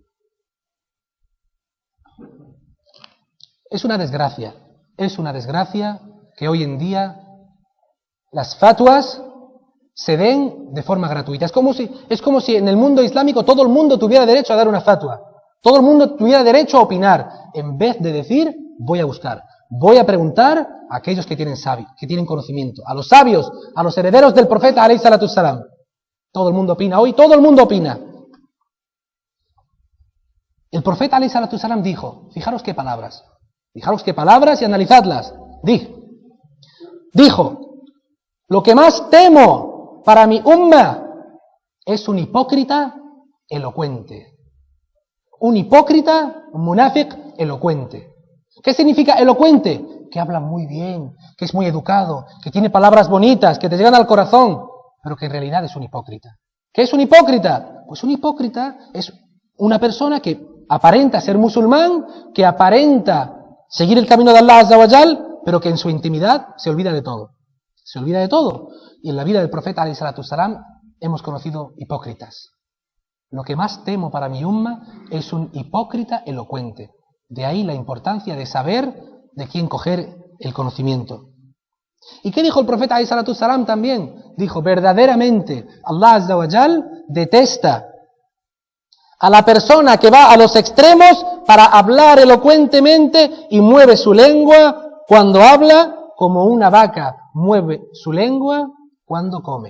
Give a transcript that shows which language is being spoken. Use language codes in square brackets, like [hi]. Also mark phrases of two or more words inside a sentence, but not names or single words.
[es] Es una desgracia que hoy en día las fatwas se den de forma gratuita. Es como si en el mundo islámico todo el mundo tuviera derecho a dar una fatwa. Todo el mundo tuviera derecho a opinar. En vez de decir, voy a buscar, voy a preguntar a aquellos que tienen conocimiento, a los sabios, a los herederos del profeta [ar] عليه الصلاة السلام. [es] Todo el mundo opina hoy, todo el mundo opina. El profeta [ar] عليه الصلاة السلام [es] dijo, fijaros qué palabras y analizadlas. Dijo, lo que más temo para mi umma es un hipócrita elocuente. Un hipócrita, un munafiq elocuente. ¿Qué significa elocuente? Que habla muy bien, que es muy educado, que tiene palabras bonitas, que te llegan al corazón, pero que en realidad es un hipócrita. ¿Qué es un hipócrita? Pues un hipócrita es una persona que aparenta ser musulmán, que aparenta seguir el camino de [ar] الله عز وجل, [es] pero que en su intimidad se olvida de todo. Se olvida de todo. Y en la vida del profeta [ar] عليه الصلاة السلام [es] hemos conocido hipócritas. Lo que más temo para mi umma es un hipócrita elocuente. De ahí la importancia de saber de quién coger el conocimiento. ¿Y qué dijo el profeta [ar] عليه الصلاة السلام [es] también? Dijo, verdaderamente [ar] الله عز وجل [es] detesta a la persona que va a los extremos para hablar elocuentemente y mueve su lengua cuando habla, como una vaca mueve su lengua cuando come.